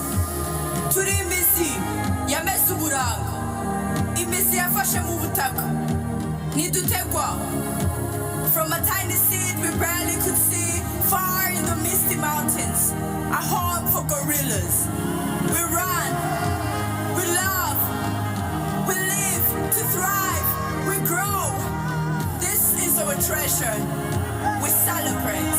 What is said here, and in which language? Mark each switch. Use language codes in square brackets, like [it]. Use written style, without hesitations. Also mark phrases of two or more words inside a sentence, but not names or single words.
[rw] Turi imisi yameze uburanga, imisi yafashe mu butaka, ntidutegwa. [en] From a tiny seed we barely could see, far in the misty mountains, a home for gorillas. We run, we love, we live to thrive, we grow. This is our treasure. We celebrate.